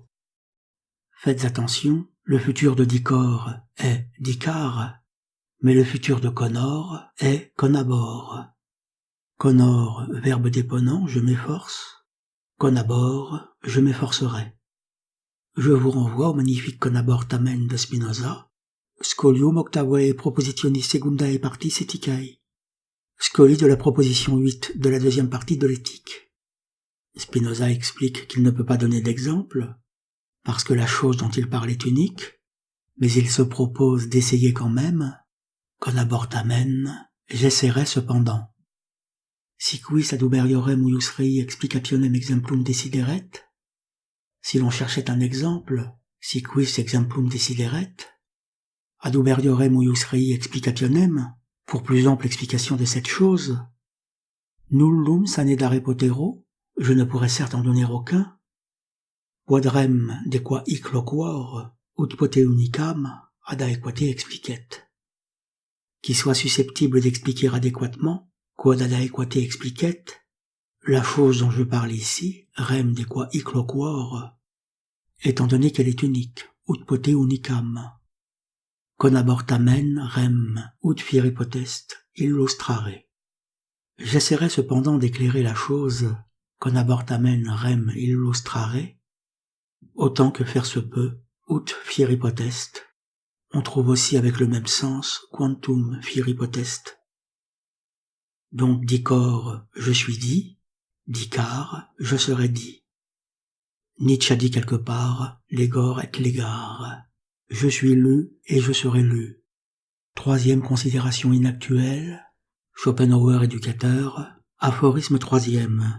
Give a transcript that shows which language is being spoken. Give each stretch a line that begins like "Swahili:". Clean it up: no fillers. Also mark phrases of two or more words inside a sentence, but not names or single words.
French: Faites attention, le futur de dicor est dicar, mais le futur de conor est conabor. Conor, verbe déponent, je m'efforce. Conabor, je m'efforcerai. Je vous renvoie au magnifique Conabortamen de Spinoza,
Latin: Scholium octavae propositionis secundae partis ethicae.
French: Scoli de la proposition 8 de la deuxième partie de l'éthique. Spinoza explique qu'il ne peut pas donner d'exemple, parce que la chose dont il parle est unique, mais il se propose d'essayer quand même, Conabortamen, j'essaierai cependant.
Latin: Si quis aduberiorem uius rei explicationem exemplum desideret,
French: si l'on cherchait un exemple,
Latin: si quis exemplum desideret, aduberiorem uius rei explicationem,
French: pour plus ample explication de cette chose,
Latin: nullum sane dare potero,
French: je ne pourrais certes en donner aucun,
Latin: quadrem de qua hic loquor, ut pote unicam, ad aequate explicet.
French: Qui soit susceptible d'expliquer adéquatement,
Latin: quod ad aequate explicet,
French: la chose dont je parle ici,
Latin: rem de qua hic loquor,
French: étant donné qu'elle est unique,
Latin: ut pote unicam. Conabortamen rem ut fieri potest illustrare.
French: J'essaierai cependant d'éclairer la chose
Latin: conabortamen rem illustrare,
French: autant que faire se peut,
Latin: ut fieri potest.
French: On trouve aussi avec le même sens
Latin: quantum fieri potest.
French: Donc dicor, je suis dit, dicar, je serai dit. Nietzsche a dit quelque part,
Latin: legor et legar.
French: Je suis lu et je serai lu. Troisième considération inactuelle, Schopenhauer éducateur, aphorisme troisième.